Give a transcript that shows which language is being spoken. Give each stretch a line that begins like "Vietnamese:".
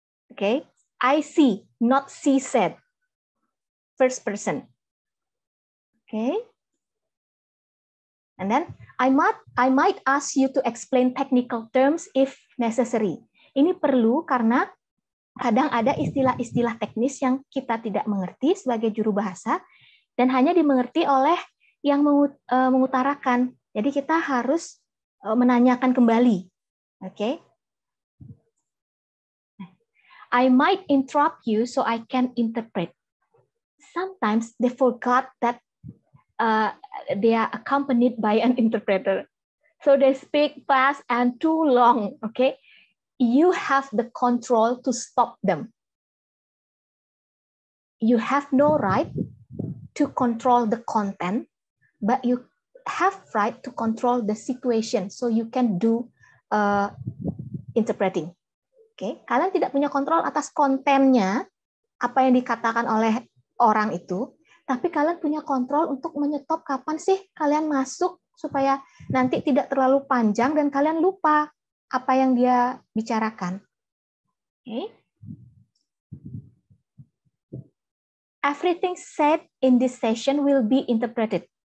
English: Oke? Okay? I see, not she said. First person. Oke? Okay? And then I might ask you to explain technical terms if necessary.
Indonesian: Ini perlu karena kadang ada istilah-istilah teknis yang kita tidak mengerti sebagai juru bahasa dan hanya dimengerti oleh yang mengutarakan. Jadi kita harus menanyakan kembali. Oke? Okay?
English: I might interrupt you so I can interpret. Sometimes they forgot that they are accompanied by an interpreter. So they speak fast and too long, okay? You have the control to stop them. you have no right to control the content, but you have right to control the situation, so you can do interpreting.
Indonesian: Oke, kalian tidak punya kontrol atas kontennya, apa yang dikatakan oleh orang itu, tapi kalian punya kontrol untuk menyetop kapan sih kalian masuk supaya nanti tidak terlalu panjang dan kalian lupa apa yang dia bicarakan. Oke.
English: Everything said in this session will be interpreted.